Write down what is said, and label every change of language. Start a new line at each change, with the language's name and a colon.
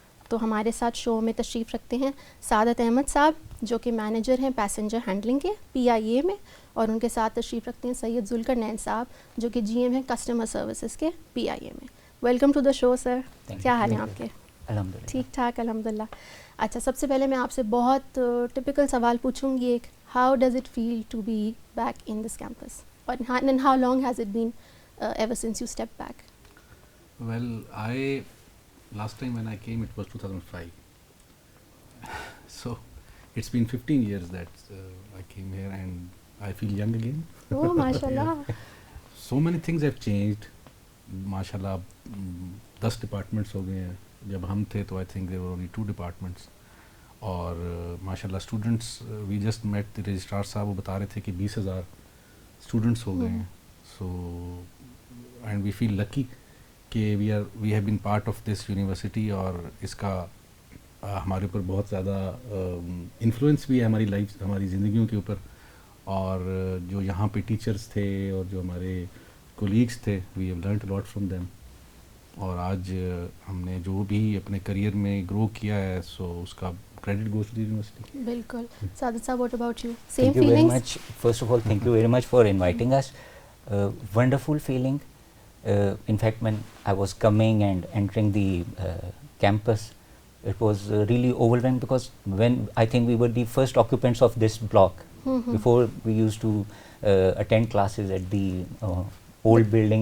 Urdu: تو ہمارے ساتھ شو میں تشریف رکھتے ہیں سعادت احمد صاحب جو کہ مینیجر ہیں پیسنجر ہینڈلنگ کے PIA میں، اور ان کے ساتھ تشریف رکھتے ہیں سید ذوالقرنین صاحب جو کہ GM ہیں کسٹمر سروسز کے PIA میں.
English: Welcome to the show sir.
Urdu: کیا حال ہیں آپ کے؟ الحمدللہ ٹھیک ٹھاک الحمدللہ. اچھا، سب سے پہلے میں آپ سے بہت ٹپیکل سوال پوچھوں گی.
English: ایک، how does it feel to be back in this campus and how long has it been ever since you step back? Well, last time when I came it was 2005. So it's been 15 years that I came here and I feel young again. Oh, mashallah. So many things have changed.
Urdu: MashaAllah, 10 departments ہو گئے ہیں. جب ہم تھے تو
English: I think there were only 2 departments.
Urdu: اور MashaAllah
English: students, we just met the registrar
Urdu: صاحب، وہ بتا رہے تھے کہ 20,000 students ہو گئے ہیں.
English: So and we feel lucky
Urdu: کہ
English: we have been part of this university
Urdu: اور اس کا ہمارے اوپر بہت زیادہ انفلوئنس بھی ہے ہماری لائف، ہماری زندگیوں کے اوپر. اور جو یہاں پہ ٹیچرس تھے اور جو ہمارے کولیگس تھے،
English: We have learned a lot from them.
Urdu: اور آج ہم نے جو بھی اپنے کریئر میں گرو کیا ہے سو اس کا
English: Credit goes to the university.
Urdu: بالکل.
English: سعادت صاحب، what about you? Same Thank you very feelings? much. First of all, thank you very much for inviting us. Wonderful feeling. In fact, when I was coming and entering the campus, it was really overwhelming because when I think we were the first occupants of this block. Before we used to attend classes at the old building.